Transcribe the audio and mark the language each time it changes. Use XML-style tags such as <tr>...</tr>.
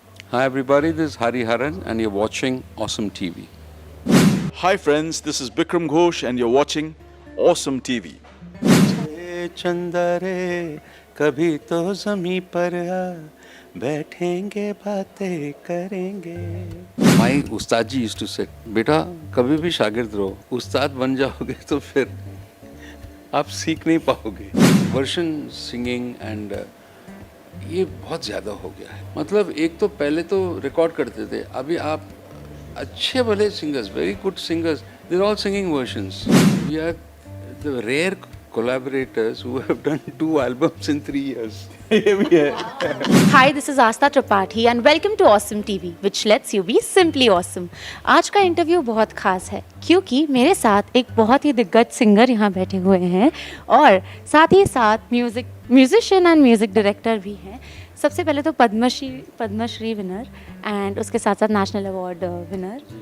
<en>Hi everybody, this is Hari Haran and you're watching Awesome TV. Hi friends, this is Bikram Ghosh and you're watching Awesome TV.</en> <hi>चंदा रे कभी तो ज़मीं पर आ, बैठेंगे बातें करेंगे।</hi> <en>My</en> <hi>Ustad ji</hi> <en>used to say,</en> <hi>बेटा कभी भी शागिर्द रहो, उस्ताद बन जाओगे तो फिर आप सीख नहीं पाओगे। वर्शन सिंगिंग एंड ये बहुत ज़्यादा हो गया है। मतलब एक तो पहले तो रिकॉर्ड करते थे, अभी आप अच्छे भले singers,</hi> <en>Very good singers, they are all singing versions. We are the rare collaborators who have done 2 albums in 3 years.</en> <hi>ये भी है.</hi> <en>Hi, this is Asta Tripathi and welcome to Awesome TV, which lets you be simply awesome.</en> <hi>आज का interview बहुत खास है क्योंकि मेरे साथ एक बहुत ही दिग्गज सिंगर यहाँ बैठे हुए हैं और साथ ही साथ म्यूजिशियन एंड म्यूजिक डायरेक्टर भी हैं. सबसे पहले तो पद्मश्री विनर एंड उसके साथ साथ नेशनल अवार्ड विनर.</hi>